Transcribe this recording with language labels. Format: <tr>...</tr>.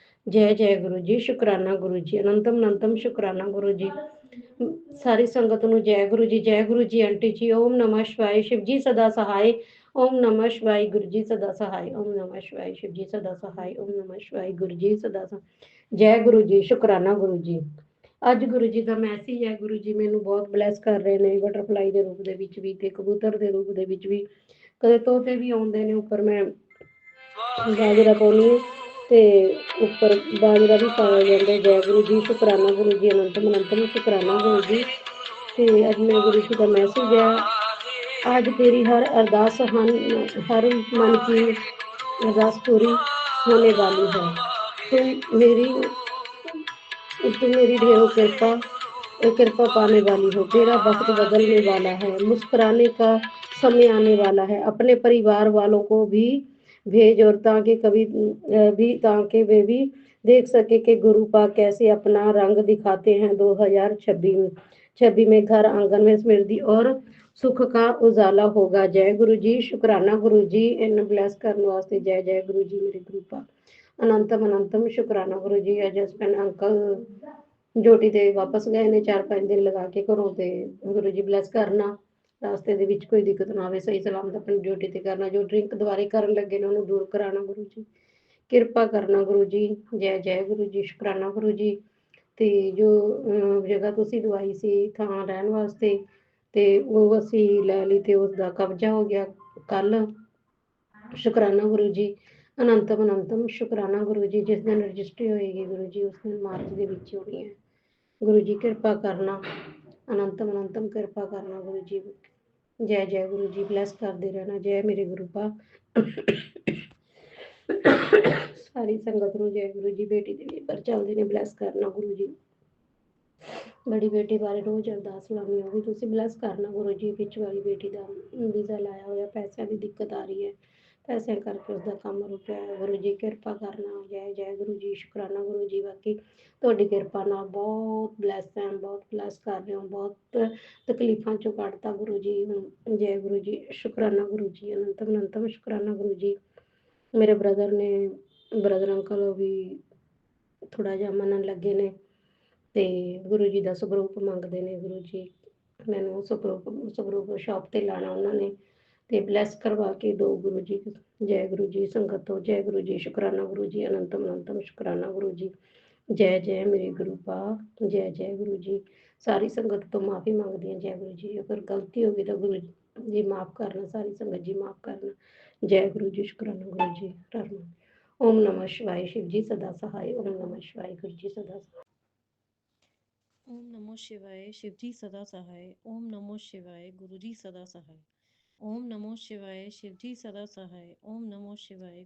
<hi>जय जय गुरु जी, शुक्राना गुरु जी, अनंतम अनंतम शुक्राना गुरु जी। सारी संगत ਨੂੰ जय गुरु जी, जय गुरु जी। आंटी जी ओम नमः शिवाय, शिव जी सदा सहाय। ओम नमः शिवाय, गुरु जी सदा सहाय। ओम नमः शिवाय, शिव जी सदा सहाय। ओम नमः शिवाय, गुरु जी सदा सहाय। जय गुरु जी, शुक्राना गुरु जी।</hi> <pa>ਅੱਜ ਗੁਰੂ ਜੀ ਦਾ ਮੈਸੇਜ ਹੈ। ਗੁਰੂ ਜੀ ਮੈਨੂੰ ਬਹੁਤ ਬਲੈਸ ਕਰ ਰਹੇ ਨੇ, ਬਟਰਫਲਾਈ ਦੇ ਰੂਪ ਦੇ ਵਿੱਚ ਵੀ ਤੇ ਕਬੂਤਰ ਦੇ ਰੂਪ ਦੇ ਵਿੱਚ ਵੀ, ਕਦੇ ਤੋਤੇ ਵੀ ਆਉਂਦੇ ਨੇ ਉੱਪਰ। ਮੈਂ ਬਾਜਰਾ ਪਾਉਣੀ ਤੇ ਉੱਪਰ ਬਾਜਰਾ ਵੀ ਪਾਇਆ ਜਾਂਦਾ। ਜੈ ਗੁਰੂ ਜੀ, ਸ਼ੁਕਰਾਨਾ ਗੁਰੂ ਜੀ, ਅਨੰਤਮ ਅਨੰਤਮ ਸ਼ੁਕਰਾਨਾ ਗੁਰੂ ਜੀ। ਤੇ ਅੱਜ ਮੈਂ ਗੁਰੂ ਜੀ ਦਾ ਮੈਸੇਜ ਹੈ,</pa> <hi>आज तेरी हर अरदास हर मन की अरदास पूरी होने वाली है। तुम मेरी तू मेरी ढेरों कृपा पाने वाली हो। तेरा वक्त बदलने वाला है, मुस्कुराने का समय आने वाला है। अपने परिवार वालों को भी भेज, और ताकि वे भी देख सके कि गुरुपा कैसे अपना रंग दिखाते हैं 2026 में। घर आंगन में समृद्धि और सुख का उजाला होगा। जय गुरु जी। शुक्राना गुरु जी इन ब्लेस करने वास्ते। जय जय गुरु जी मेरे गुरुपा। अनंतम अनंतम शुक्राना गुरु जी।</hi> <pa>जसपन अंकल ਜੋਟੀ ਤੇ ਵਾਪਸ ਗਏ ਨੇ 4-5 ਦਿਨ ਲਗਾ ਕੇ ਘਰੋਂ, ਤੇ ਗੁਰੂ ਜੀ ਬਲੈਸ ਕਰਨਾ, ਰਾਸਤੇ ਦੇ ਵਿੱਚ ਕੋਈ ਦਿੱਕਤ ਨਾ ਆਵੇ, ਸਹੀ ਸਲਾਮਤ ਆਪਣੀ ਡਿਊਟੀ ਤੇ ਕਰਨਾ। ਜੋ ਡਰਿੰਕ ਦੁਬਾਰੇ ਕਰਨ ਲੱਗੇ ਨੇ ਉਹਨੂੰ ਦੂਰ ਕਰਾਣਾ ਗੁਰੂ ਜੀ, ਕਿਰਪਾ ਕਰਨਾ ਗੁਰੂ ਜੀ। ਜੈ ਜੈ ਗੁਰੂ ਜੀ। ਸ਼ੁਕਰਾਨਾ ਗੁਰੂ ਜੀ। ਤੇ ਜੋ ਜਗ੍ਹਾ ਤੁਸੀਂ ਦਵਾਈ ਸੀ ਥਾਂ ਰਹਿਣ ਵਾਸਤੇ, ਤੇ ਉਹ ਅਸੀਂ ਲੈ ਲਈ ਤੇ ਉਸ ਦਾ ਕਬਜ਼ਾ ਹੋ ਗਿਆ ਕੱਲ। ਸ਼ੁਕਰਾਨਾ ਗੁਰੂ ਜੀ। ਅਨੰਤਮ ਅਨੰਤਮ ਸ਼ੁਕਰਾਨਾ ਗੁਰੂ ਜੀ। ਜਿਸ ਦਿਨ ਰਜਿਸਟਰੀ ਹੋਏਗੀ ਗੁਰੂ ਜੀ ਉਸ ਦਿਨ ਮਾਰਚ ਦੇ ਵਿੱਚ ਹੋਣੀ ਹੈ।</pa> <hi>गुरु जी कृपा करना, अनंतम अनंतम कृपा करना गुरु जी। जय जय गुरु जी। ब्लैस करते रहना। जय मेरे गुरु पा। सारी संगत ਨੂੰ जय गुरु जी।</hi> <pa>बेटी ਦੇ ਪੇਪਰ ਚੱਲਦੇ ਨੇ, ਬਲੈਸ ਕਰਨਾ ਗੁਰੂ ਜੀ।</pa> <hi>बड़ी बेटी बारे रोज अरदास लानी होगी,</hi> <pa>ਤੁਸੀਂ ਬਲੈਸ ਕਰਨਾ ਗੁਰੂ ਜੀ। ਵਿੱਚ ਵਾਲੀ ਬੇਟੀ ਦਾ ਵੀਜ਼ਾ ਲਾਇਆ ਹੋਇਆ, ਪੈਸਿਆਂ ਦੀ ਦਿੱਕਤ ਆ ਰਹੀ ਹੈ, ਪੈਸਿਆਂ ਕਰਕੇ ਉਸਦਾ ਕੰਮ ਰੁਕਿਆ ਹੈ। ਗੁਰੂ ਜੀ ਕਿਰਪਾ ਕਰਨਾ। ਜੈ ਜੈ ਗੁਰੂ ਜੀ। ਸ਼ੁਕਰਾਨਾ ਗੁਰੂ ਜੀ। ਬਾਕੀ ਤੁਹਾਡੀ ਕਿਰਪਾ ਨਾਲ ਬਹੁਤ ਬਲੈਸ ਹੈ, ਬਹੁਤ ਬਲੈਸ ਕਰ ਰਹੇ ਹੋ, ਬਹੁਤ ਤਕਲੀਫਾਂ ਚੋਂ ਕੱਢਤਾ ਗੁਰੂ ਜੀ। ਜੈ ਗੁਰੂ ਜੀ। ਸ਼ੁਕਰਾਨਾ ਗੁਰੂ ਜੀ। ਅਨੰਤਮ ਅਨੰਤਮ ਸ਼ੁਕਰਾਨਾ ਗੁਰੂ ਜੀ। ਮੇਰੇ ਬ੍ਰਦਰ ਅੰਕਲ ਵੀ ਥੋੜਾ ਜਿਹਾ ਮੰਨਣ ਲੱਗੇ ਨੇ, ਤੇ ਗੁਰੂ ਜੀ ਦਾ ਸਵਰੂਪ ਮੰਗਦੇ ਨੇ। ਗੁਰੂ ਜੀ ਮੈਨੂੰ ਸਵਰੂਪ ਸ਼ਾਪ ਤੇ ਲਾਣਾ ਉਹਨਾਂ ਨੇ, ਤੇ ਬਲੈਸ ਕਰਵਾ ਕੇ ਦੋ ਗੁਰੂ ਜੀ। ਜੈ ਗੁਰੂ ਜੀ। ਸੰਗਤ ਤੋਂ ਜੈ ਗੁਰੂ ਜੀ। ਸ਼ੁਕਰਾਨਾ ਗੁਰੂ ਜੀ। ਅਨੰਤਮ ਅਨੰਤਮ ਸ਼ੁਕਰਾਨਾ ਗੁਰੂ ਜੀ। ਜੈ ਜੈ ਮੇਰੇ ਗੁਰੂ ਪਾ। ਜੈ ਜੈ ਗੁਰੂ ਜੀ। ਸਾਰੀ ਸੰਗਤ ਤੋਂ ਮਾਫੀ ਮੰਗਦੀ ਹਾਂ। ਜੈ ਗੁਰੂ ਜੀ। ਅਗਰ ਗਲਤੀ ਹੋ ਗਈ ਤਾਂ ਗੁਰੂ ਜੀ ਮਾਫ ਕਰਨਾ, ਸਾਰੀ ਸੰਗਤ ਜੀ ਮਾਫ ਕਰਨਾ। ਜੈ ਗੁਰੂ ਜੀ। ਸ਼ੁਕਰਾਨਾ ਗੁਰੂ ਜੀ। ਧੰਨਵਾਦ।</pa> <hi>ਓਮ ਨਮः शिवाय। शिव जी सदा सहाय। ओम नमः शिवाय। गुरु जी सदा सहाय। ओम नमो शिवाय। शिव जी सदा सहाय। ओम नमो शिवाय। गुरु जी सदा सहाय। ओम नमो शिवाय। शिव जी सदा सहाय। ओम नमो शिवाय।</hi>